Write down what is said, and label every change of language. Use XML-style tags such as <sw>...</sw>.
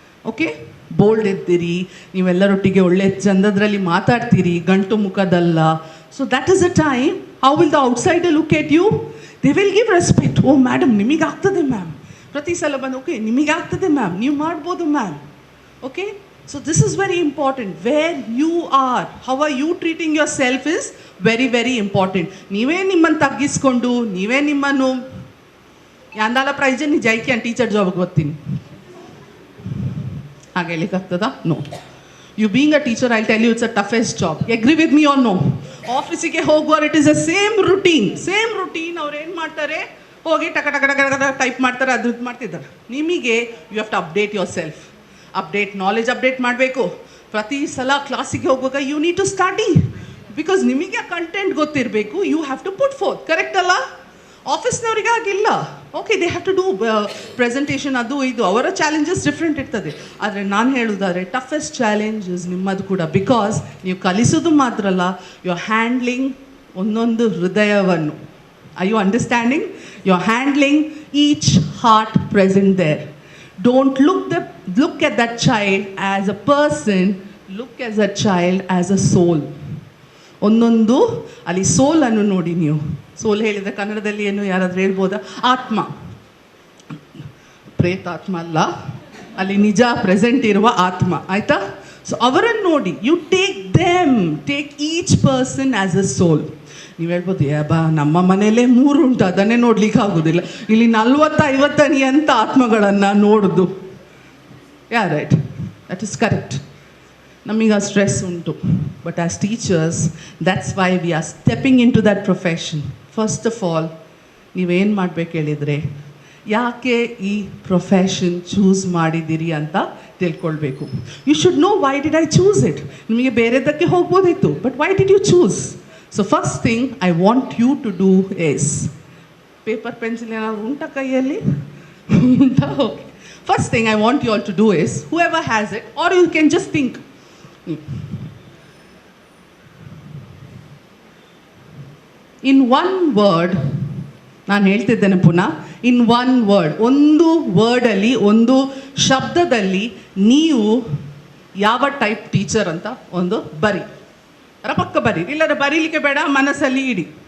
<kn>Okay, bold ಇರ್ತೀರಿ, ನೀವೆಲ್ಲರೊಟ್ಟಿಗೆ ಒಳ್ಳೆ ಚಂದದ್ರಲ್ಲಿ ಮಾತಾಡ್ತೀರಿ, ಗಂಟು ಮುಖದಲ್ಲ.</kn> <en>So that is a time, how will the outsider look at you? They will give respect.</en> <kn>O madam, ನಿಮಗಾಗ್ತದೆ ma'am. ಪ್ರತಿ ಸಲ ಬಂದು, ಓಕೆ ನಿಮಗಾಗ್ತದೆ ಮ್ಯಾಮ್, ನೀವು ಮಾಡ್ಬೋದು ma'am.</kn> <en>Okay, so this is very important. Where you are, how are you treating yourself is very very important.</en> <kn>ನೀವೇ ನಿಮ್ಮನ್ನು ತಗ್ಗಿಸ್ಕೊಂಡು, ನೀವೇ ನಿಮ್ಮನ್ನು ಯಾಂದಾಲ prize ನೀ ಜೈಕಿ ಅಂತ ಟೀಚರ್ ಜಾಬ್ಗೆ ಬರ್ತೀನಿ ಹಾಗೆ ಹೇಳಿಕ್ಕಾಗ್ತದಾ? No.</kn> <en>You being a teacher, I tell you it's a toughest job. Agree with me or no?</en> <kn>ಆಫೀಸಿಗೆ ಹೋಗುವವರು</kn> <en>It is a same routine.</en> <kn>ಅವ್ರು ಏನು ಮಾಡ್ತಾರೆ, ಹೋಗಿ ಟಕ ಟಕ ಟಕ ಟಕ ಟೈಪ್ ಮಾಡ್ತಾರೆ, ಅದ್ರದ್ದು ಮಾಡ್ತಿದ್ದಾರೆ.</kn> <en>ನಿಮಗೆ you have to update yourself.</en> <kn>Knowledge update ಮಾಡಬೇಕು. ಪ್ರತಿ ಸಲ ಕ್ಲಾಸಿಗೆ ಹೋಗುವಾಗ</kn> <en>you need to study, because</en> <kn>ನಿಮಗೆ ಕಂಟೆಂಟ್ ಗೊತ್ತಿರಬೇಕು.</kn> <en>You have to put forth.</en> <kn>Correct ಅಲ್ಲ? ಆಫೀಸ್ನವ್ರಿಗೆ ಆಗಿಲ್ಲ. Okay,</kn> <en>they have to do presentation,</en> <kn>ಅದು ಇದು, ಅವರ ಚಾಲೆಂಜಸ್ ಡಿಫ್ರೆಂಟ್ ಇರ್ತದೆ. ಆದರೆ ನಾನು ಹೇಳೋದಾದರೆ ಟಫೆಸ್ಟ್ ಚಾಲೆಂಜಸ್ ನಿಮ್ಮದು ಕೂಡ. ಬಿಕಾಸ್ ನೀವು ಕಲಿಸೋದು ಮಾತ್ರ ಅಲ್ಲ,</kn> <en>you are handling</en> <kn>ಒಂದೊಂದು ಹೃದಯವನ್ನು.</kn> <en>Are you understanding? You are handling each heart present there. Don't look at that child as a person, look as a child as a soul.</en> <kn>ಒಂದೊಂದು ಅಲ್ಲಿ ಸೋಲನ್ನು ನೋಡಿ ನೀವು. ಸೋಲ್ ಹೇಳಿದರೆ ಕನ್ನಡದಲ್ಲಿ ಏನು ಯಾರಾದರೂ ಹೇಳ್ಬೋದಾ? ಆತ್ಮ, ಪ್ರೇತಾತ್ಮ ಅಲ್ಲ, ಅಲ್ಲಿ ನಿಜ ಪ್ರೆಸೆಂಟ್ ಇರುವ ಆತ್ಮ. ಆಯಿತಾ?</kn> <en>so</en> <kn>ಅವರನ್ನು ನೋಡಿ,</kn> <en>You take each person as a soul.</en> <kn>ನೀವು ಹೇಳ್ಬೋದು, ಬಾ ನಮ್ಮ ಮನೆಯಲ್ಲೇ 3 ಉಂಟು, ಅದನ್ನೇ ನೋಡ್ಲಿಕ್ಕೆ ಆಗೋದಿಲ್ಲ, ಇಲ್ಲಿ 40-50 ಅಂತ ಆತ್ಮಗಳನ್ನು ನೋಡೋದು.</kn> <en>Right, that is correct.</en> <kn>ನಮೀಗ stress ಉಂಟು,</kn> <en>But as teachers that's why we are stepping into that profession.</en> <kn>First of all ನೀವೇನು ಮಾಡಬೇಕು ಹೇಳಿದರೆ, ಯಾಕೆ ಈ ಪ್ರೊಫೆಷನ್ ಚೂಸ್ ಮಾಡಿದ್ದೀರಿ ಅಂತ ತಿಳ್ಕೊಳ್ಬೇಕು.</kn> <en>You should know why did I choose it.</en> <kn>ನಿಮಗೆ ಬೇರೆದಕ್ಕೆ ಹೋಗ್ಬೋದಿತ್ತು,</kn> <en>But why did you choose? So first thing I want you to do is, paper pencil</en> <kn>ಏನಾದ್ರು ಉಂಟಾ ಕೈಯಲ್ಲಿ? ಉಂಟಾ?</kn> <en>Okay. First thing I want you all to do is, whoever has it, or you can just think. In one word,</en> <kn>ನಾನು ಹೇಳ್ತಿದ್ದೇನೆ ಪುನಃ,</kn> <en>in one word,</en> <kn>ಒಂದು ವರ್ಡಲ್ಲಿ, ಒಂದು ಶಬ್ದದಲ್ಲಿ ನೀವು ಯಾವ ಟೈಪ್ ಟೀಚರ್ ಅಂತ ಒಂದು ಬರಿ. ಪಕ್ಕ ಬರೀ, ಇಲ್ಲದ ಬರೀಲಿಕ್ಕೆ ಬೇಡ, ಮನಸ್ಸಲ್ಲಿ ಇಡಿ.</kn>